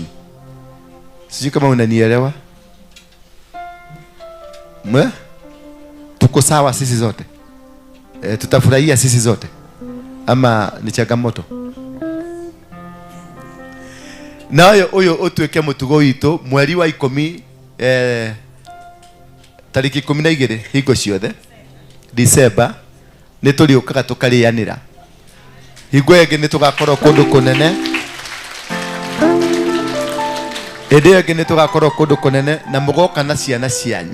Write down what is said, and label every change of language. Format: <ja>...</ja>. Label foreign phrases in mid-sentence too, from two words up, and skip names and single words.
<sw>Sijui kama unanielewa. Tuko sawa sisi zote. Tutafurahia sisi zote. Ama ni changamoto.</sw> <ki>Na huyo utweke mutugo wito mweri wa 10 tariki 12 hingo ciothe December ni turiukaga tukarianira. Hingo yenge ni tugakorwo kundu kunene. Ende yenge ni tugakorwo kundu kunene na mugoka na ciana cianyu.</ki>